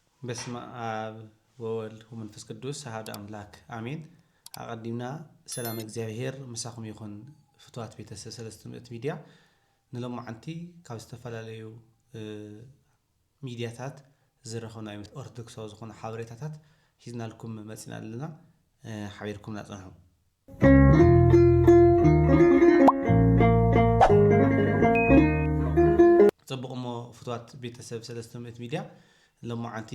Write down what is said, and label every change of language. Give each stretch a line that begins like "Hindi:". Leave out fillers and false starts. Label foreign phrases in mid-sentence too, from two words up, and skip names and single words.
Geez: በስመ አብ ወወልድ ወመንፈስ ቅዱስ አሐዱ አምላክ አሜን።
Tigrinya: አቀዲምና ሰላም እግዚአብሔር ምሳኹም ይኹን ፍትዋት ቤተሰብ ሰለስተ ምዕት ሚድያ ንሎማዓንቲ ካብ ዝተፈላለዩ ሚድያታት ዝረኸብና ኦርቶዶክሳዊ ዝኾኑ ሓበሬታታት ሒዝናልኩም መፂና ኣለና። ሓቢርኩም ናጽንሑ ጽቡቕሞ ፍትዋት ቤተሰብ ሰለስተ ምዕት ሚድያ ሎማዓንቲ